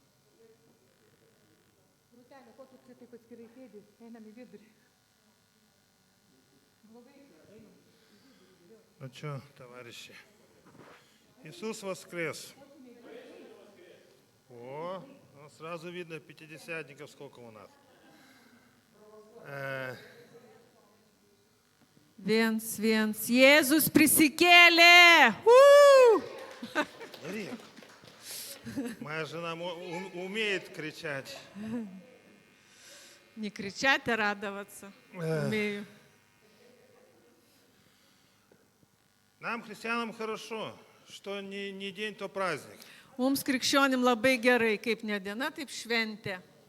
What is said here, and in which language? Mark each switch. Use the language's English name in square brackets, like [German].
[Lithuanian] Rūtelė, ko tu čia taip atskirai sėdi? Einam į vidurį. Blogai, einam. [Russian] Ну что, товарищи, Иисус воскрес. О, ну сразу видно пятидесятников сколько у нас. [Lithuanian] Viens, Jėzus prisikėlė! [Russian] Смотри, моя жена умеет кричать. Не кричать, а радоваться. Умею. Нам, христианам, хорошо, что не день, то праздник. [Lithuanian] Mums krikščionim labai gerai, kaip ne diena, taip šventė.